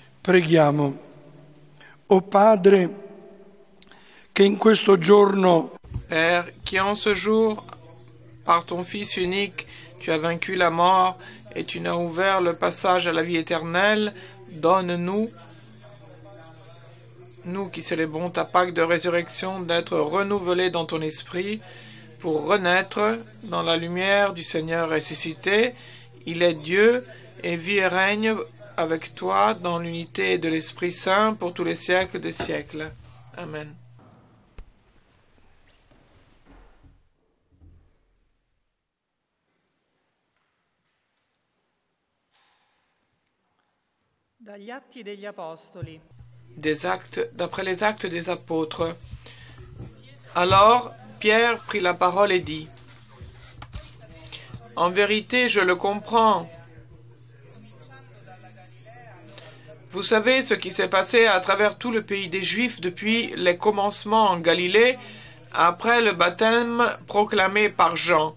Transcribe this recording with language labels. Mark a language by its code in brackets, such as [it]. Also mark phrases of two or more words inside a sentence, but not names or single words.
[it] Preghiamo. O Padre, che in questo giorno, [fr] Père, qui en ce jour, par ton Fils unique, tu as vaincu la mort et tu nous as ouvert le passage à la vie éternelle, donne-nous, nous qui célébrons ta Pâque de résurrection, d'être renouvelés dans ton esprit pour renaître dans la lumière du Seigneur ressuscité. Il est Dieu et vit et règne avec toi dans l'unité de l'Esprit Saint pour tous les siècles des siècles. Amen. [it] Dagli Atti degli Apostoli. [fr] D'après les actes des apôtres. Alors, Pierre prit la parole et dit, « En vérité, je le comprends. Vous savez ce qui s'est passé à travers tout le pays des Juifs depuis les commencements en Galilée, après le baptême proclamé par Jean.